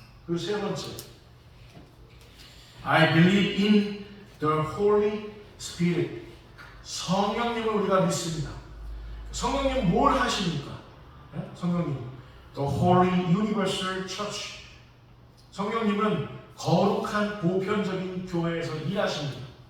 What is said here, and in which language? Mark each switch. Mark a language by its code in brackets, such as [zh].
[ko] 그리고 세 번째, [en] I believe in the Holy Spirit. [ko] 성령님을 우리가 믿습니다. 성령님 뭘 하십니까? 성령님, [en] the Holy Universal Church. [ko] 성령님은 거룩한 보편적인 교회에서 일하십니다.